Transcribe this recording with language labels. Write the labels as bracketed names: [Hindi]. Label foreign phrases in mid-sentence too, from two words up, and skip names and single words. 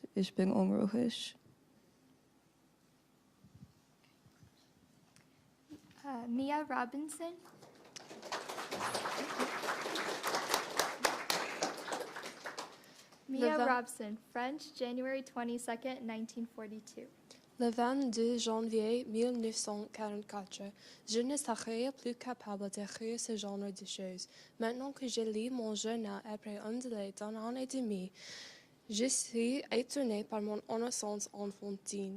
[German] Ich bin unruhig. Mia Robinson. [English] Mia Robson, French, January 22nd, 1942. [French] Le 22 janvier 1944, je ne serais plus capable d'écrire ce genre de choses. Maintenant que je lis mon journal après un délai d'un an et demi, Je suis étonnée par mon innocence enfantine.